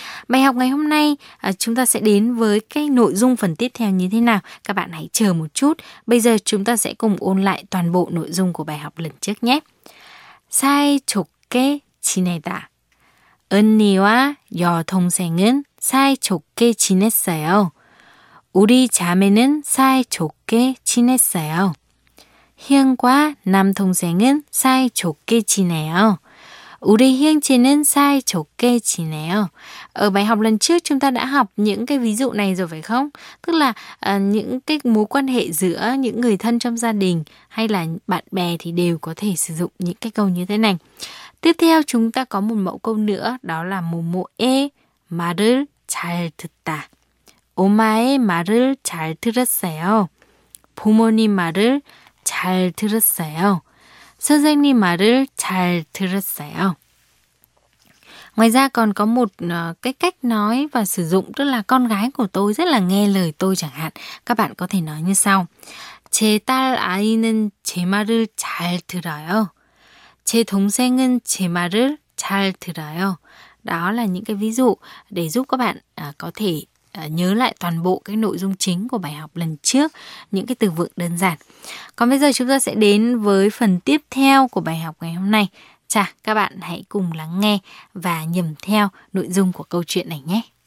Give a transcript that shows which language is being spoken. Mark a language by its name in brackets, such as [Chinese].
[Vietnamese] Bài học ngày hôm nay chúng ta sẽ đến với cái nội dung phần tiếp theo như thế nào? Các bạn hãy chờ một chút. Bây giờ chúng ta sẽ cùng ôn lại toàn bộ nội dung của bài học lần trước nhé. Sai chục kê chi nè ta. Ơn nì wa yò thông xe ngân sai chục kê chi nè sè yô. [Korean] 우리 자매는 사이좋게 지냈어요. 형과 남동생은 사이좋게 지내요. 우리 형제는 사이좋게 지내요. [Vietnamese] Ở bài học lần trước chúng ta đã học những cái ví dụ này rồi phải không? Tức là những cái mối quan hệ giữa những người thân trong gia đình hay là bạn bè thì đều có thể sử dụng những cái câu như thế này. Tiếp theo chúng ta có một mẫu câu nữa, đó là [Korean] 모모의 말을 잘 듣다. 엄마의 말을 잘 들었어요. 부모님 말을 잘 들었어요. 선생님 말을 잘 들었어요. [Vietnamese] Ngoài ra còn có một cái cách nói và sử dụng, tức là con gái của tôi rất là nghe lời tôi chẳng hạn. Các bạn có thể nói như sau. [Korean] 제 딸 아이는 제 말을 잘 들어요. 제 동생은 제 말을 잘 들어요. [Vietnamese] Đó là những cái ví dụ để giúp các bạn có thể nhớ lại toàn bộ cái nội dung chính của bài học lần trước, những cái từ vựng đơn giản. Còn bây giờ chúng ta sẽ đến với phần tiếp theo của bài học ngày hôm nay. Chà, các bạn hãy cùng lắng nghe và nhẩm theo nội dung của câu chuyện này nhé.